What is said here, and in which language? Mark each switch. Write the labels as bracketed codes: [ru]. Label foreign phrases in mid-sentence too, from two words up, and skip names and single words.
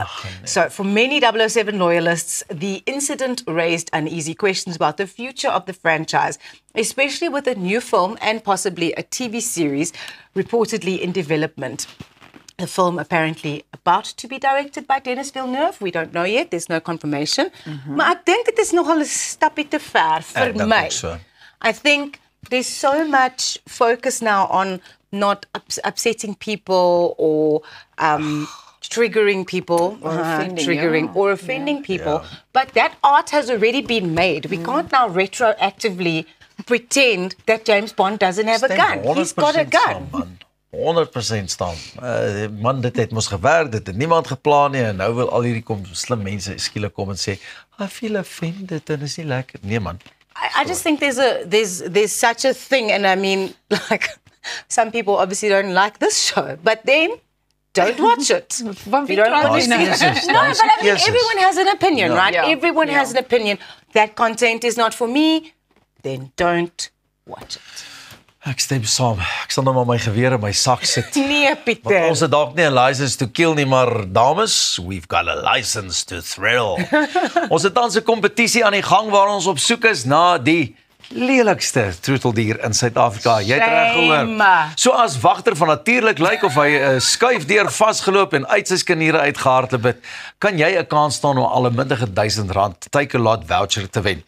[en] So for many 007 loyalists, the incident raised uneasy questions about the future of the franchise, especially with a new film and possibly a TV series reportedly in development. The film apparently about to be directed by Denis Villeneuve. We don't know yet. There's no confirmation. [af] Maar ek dink dit is nogal 'n stappie te ver vir my. [en] So. I think there's so much focus now on not upsetting people or triggering people, or offending people. But that art has already been made. We can't now retroactively pretend that James Bond doesn't have a gun. He's got a gun. [af] Man. 100% staan. Man, dit het mos gewerk, dit het niemand geplan nie en nou wil al hierdie slim mense skielik kom en sê, [en] I feel offended [af] en is nie lekker. Nee man. [en] I just think there's such a thing, and I mean, like, some people obviously don't like this show, but then don't watch it. You don't want to see it. No, but I mean, everyone has an opinion, right? Yeah. Everyone has an opinion. That content is not for me, then don't watch it. [af] Ek stem saam. Ek sal nou maar my geweer in my sak sit. Nee, Want Pieter. ons het dalk nie 'n [en] license to kill [af] nie, maar dames, [en] we've got a license to thrill. [af] Ons het tans 'n kompetisie aan die gang waar ons op soek is na die lelikste troeteldier in Suid-Afrika. Jy het reg gehoor. So as wagter van natuurlik lyk of hy 'n skuifdeur vasgeloop en uit sy skeniere uitgehardloop het, kan jy 'n kans staan om al 'n mindige R1000 Takealot voucher te wen.